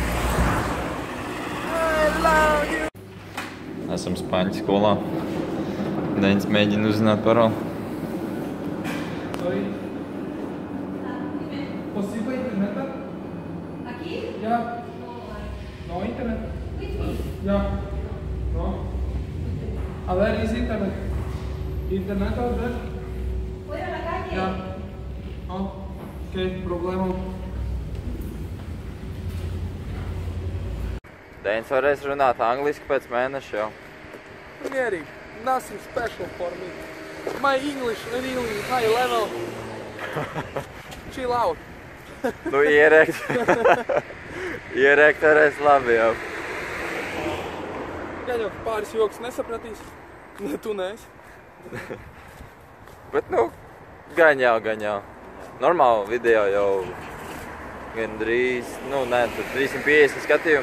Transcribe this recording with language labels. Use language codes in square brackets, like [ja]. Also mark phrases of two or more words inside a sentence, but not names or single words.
[lv] Esam Spaņu skolā. Deņas mēģina uzzināt paroli. [es] Posible interneta? Aquí? [lv] Jā. [en] No internet? [lv] Jā. [es] No. A ver, [en] is internet? Internet out there? [es] Fuera a la calle. [lv] Jā. No. Ok, problēma. Deņas varēs runāt angliski pēc mēneša jau. Mierīgi. [en] Nothing special for me. My English really high level. Chill out. [lv] Nu, ierēkt. Ierēkt varēs labi jau. Gan jau pāris joks nesapratīs. Ne, tu neesi. Bet, nu, gan jau. Normāli video jau gandrīz, nu, nē, tad 350 skatījumu.